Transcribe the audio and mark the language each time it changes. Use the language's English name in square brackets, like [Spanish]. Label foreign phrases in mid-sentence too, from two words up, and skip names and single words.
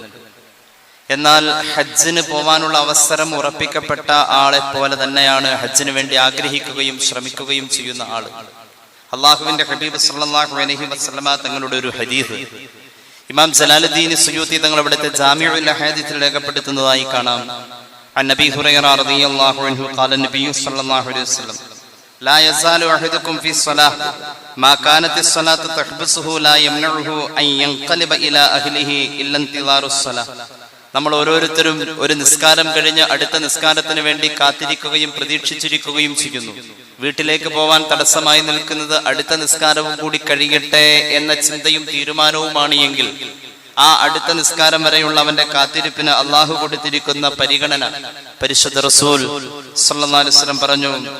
[Malayalam] എന്നാൽ ഹജ്ജിന് പോവാനുള്ള അവസരം ഉറപ്പിക്കപ്പെട്ട ആളെ പോലെ തന്നെയാണ് ഹജ്ജിന് വേണ്ടി ആഗ്രഹിക്കുകയും ശ്രമിക്കുകയും ചെയ്യുന്ന ആള്. അള്ളാഹുവിന്റെ ഹബീബ് [Arabic] صلى الله عليه وسلم [Malayalam] തങ്ങളുടെ ഒരു ഹദീസ് ഇമാം ജലാലുദ്ദീൻ സുയൂത്തി തങ്ങൾ അവിടുത്തെ ജാമിഉൽ അഹാദീസിൽ രേഖപ്പെടുത്തുന്നതായി കാണാം. [Arabic] عن أبي هريرة رضي الله عنه قال النبي صلى الله عليه وسلم لا يزال أحدكم في الصلاة ما كانت الصلاة تحبسه لا يمنعه أن ينقلب إلى أهله إلا انتظار الصلاة. [Malayalam] നമ്മൾ ഓരോരുത്തരും ഒരു നിസ്കാരം കഴിഞ്ഞ് അടുത്ത നിസ്കാരത്തിന് വേണ്ടി കാത്തിരിക്കുകയും പ്രതീക്ഷിച്ചിരിക്കുകയും ചെയ്യുന്നു. വീട്ടിലേക്ക് പോവാൻ തടസ്സമായി നിൽക്കുന്നത് അടുത്ത നിസ്കാരവും കൂടി കഴിയട്ടെ എന്ന ചിന്തയും തീരുമാനവുമാണ് എങ്കിൽ ആ അടുത്ത നിസ്കാരം വരെയുള്ള അവന്റെ കാത്തിരിപ്പിന് അള്ളാഹു കൊടുത്തിരിക്കുന്ന പരിഗണന പരിശുദ്ധ റസൂൽ [Arabic] صلى الله عليه وسلم [Malayalam] പറഞ്ഞു.